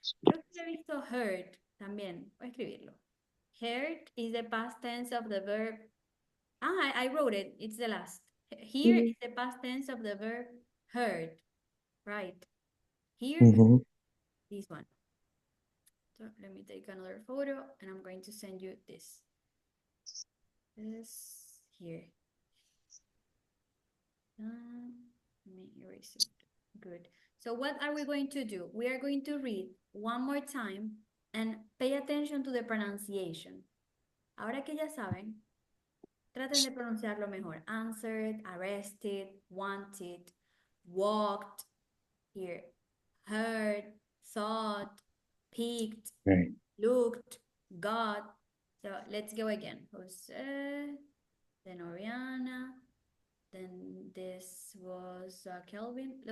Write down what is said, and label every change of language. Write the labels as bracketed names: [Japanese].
[Spanish] Creo que he visto heard también. Voy a escribirlo. [English] Heard is the past tense of the verb. I wrote it. It's the last. Here is the past tense of the verb heard. Right. Here, this one. So let me take another photo and I'm going to send you this. This here. Let me erase it. Good. So what are we going to do? We are going to read one more time and pay attention to the pronunciation. [Spanish] Ahora que ya saben, traten de pronunciarlo mejor. [English] Answered, arrested, wanted, walked, here, heard, thought, picked, looked, got. So let's go again. Jose, then Oriana, then this was Kelvin.